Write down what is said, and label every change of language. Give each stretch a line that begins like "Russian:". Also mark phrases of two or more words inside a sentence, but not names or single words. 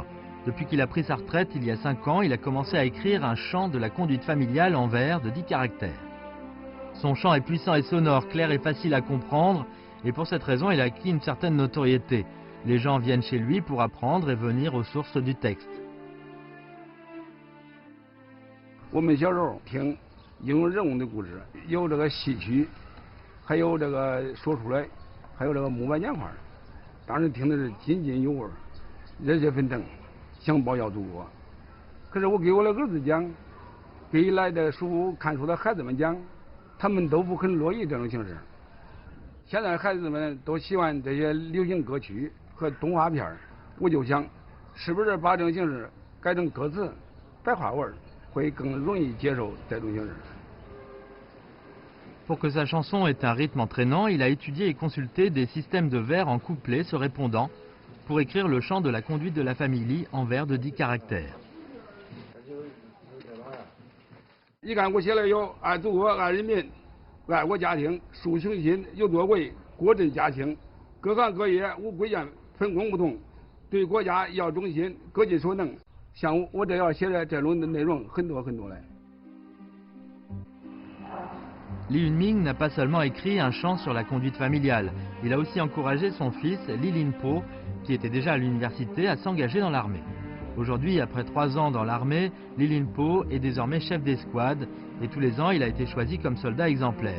French: Depuis qu'il a pris sa retraite il y a 5 ans, il a commencé à écrire un chant de la conduite familiale en vers de 10 caractères. Son chant est puissant et sonore, clair et facile à comprendre, et pour cette raison, il a acquis une certaine notoriété. Les gens viennent chez lui pour apprendre et venir aux sources du texte.
Chinese: 我们小时候听英雄人物的故事，有这个戏曲，还有这个说出来，还有这个木板年画，当时听的是津津有味，热血沸腾，想报效祖国。可是我给我的儿子讲，给来的看书的孩子们讲，他们都不很乐意这种形式。现在孩子们都喜欢这些流行歌曲和动画片，我就想，是不是把这种形式改成歌词、白话文，会更容易接受这种形式。
French: Pour que sa chanson ait un rythme entraînant, il a étudié et consulté des systèmes de vers en couplets se répondant pour écrire le chant de la conduite de la famille en vers de 10 caractères.
Chinese: 你看我写了有爱祖国、爱人民、爱国家庭、树雄心、有作为、国振家兴，各行各业无贵贱，分工不同，对国家要忠心，各尽所能。像我这要写的这种内容很多嘞。
French: Li Yunming n'a pas seulement écrit un chant sur la conduite familiale, il a aussi encouragé son fils Li Linpo, qui était déjà à l'université, à s'engager dans l'armée. Aujourd'hui, après 3 ans dans l'armée, Li Linpo est désormais chef d'escouade et tous les ans, il a été choisi comme soldat exemplaire.